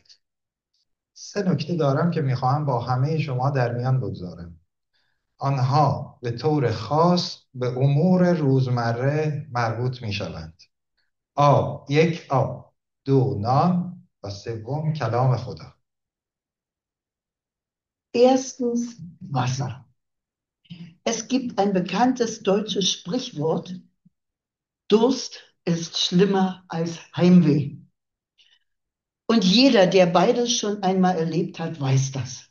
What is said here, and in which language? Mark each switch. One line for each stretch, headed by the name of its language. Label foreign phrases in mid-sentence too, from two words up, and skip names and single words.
Persian: سه نکته دارم که میخواهم با همه شما در میان بگذارم. آنها به طور خاص به امور روزمره مربوط میشوند. آب، دو نان و سوم کلام خدا.
German: Erstens Wasser. Es gibt ein bekanntes deutsches Sprichwort, Durst ist schlimmer als Heimweh. Und jeder, der beides schon einmal erlebt hat, weiß das.